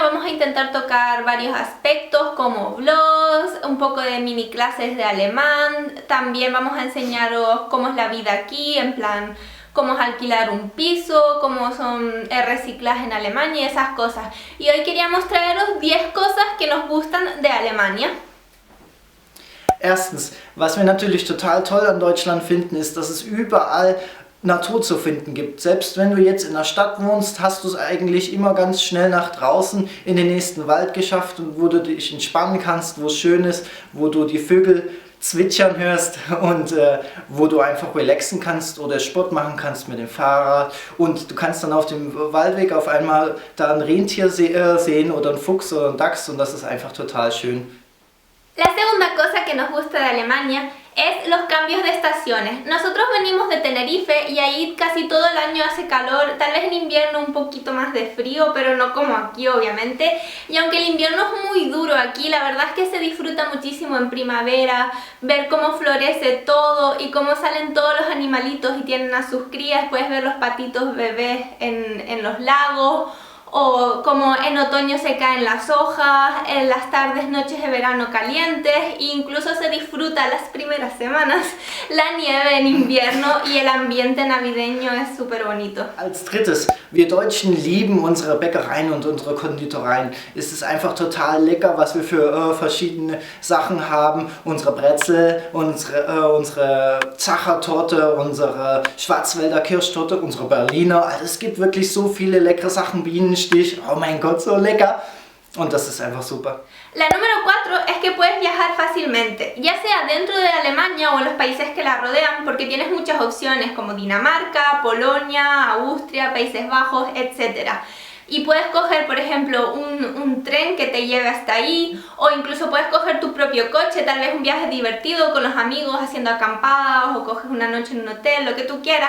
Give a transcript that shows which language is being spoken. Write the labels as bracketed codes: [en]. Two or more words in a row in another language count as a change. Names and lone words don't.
[es] Vamos a intentar tocar varios aspectos como vlogs, un poco de mini clases de alemán. También vamos a enseñaros cómo es la vida aquí, en plan cómo es alquilar un piso, cómo son el reciclaje en Alemania y esas cosas. Y hoy queríamos traeros 10 cosas que nos gustan de Alemania. [de] Erstens, was wir natürlich total toll an Deutschland finden, ist, dass es überall Natur zu finden gibt. Selbst wenn du jetzt in der Stadt wohnst, hast du es eigentlich immer ganz schnell nach draußen in den nächsten Wald geschafft, wo du dich entspannen kannst, wo es schön ist, wo du die Vögel zwitschern hörst und wo du einfach relaxen kannst oder Sport machen kannst mit dem Fahrrad, und du kannst dann auf dem Waldweg auf einmal da ein Rentier sehen oder einen Fuchs oder einen Dachs, und das ist einfach total schön. [es] La segunda cosa que nos gusta de Alemania es los cambios de estaciones. Nosotros venimos de Tenerife y ahí casi todo el año hace calor, tal vez en invierno un poquito más de frío, pero no como aquí obviamente. Y aunque el invierno es muy duro aquí, la verdad es que se disfruta muchísimo en primavera, ver cómo florece todo y cómo salen todos los animalitos y tienen a sus crías. Puedes ver los patitos bebés en los lagos, o como en otoño se caen las hojas, en las tardes, noches de verano calientes, e incluso se disfruta las primeras semanas la nieve en invierno y el ambiente navideño es súper bonito. [de] Als drittes, wir Deutschen lieben unsere Bäckereien und unsere Konditoreien. Es ist einfach total lecker, was wir für verschiedene Sachen haben. Unsere Brezel, unsere Zachertorte, unsere Schwarzwälder Kirschtorte, unsere Berliner. Also es gibt wirklich so viele leckere Sachen, Bienenstich, oh mein Gott, so lecker. Und das ist einfach super. [es] La número 4 es que puedes viajar fácilmente, ya sea dentro de Alemania o en los países que la rodean, porque tienes muchas opciones como Dinamarca, Polonia, Austria, Países Bajos, etc. Y puedes coger, por ejemplo, un tren que te lleve hasta ahí, o incluso puedes coger tu propio coche, tal vez un viaje divertido con los amigos haciendo acampadas, o coges una noche en un hotel, lo que tú quieras.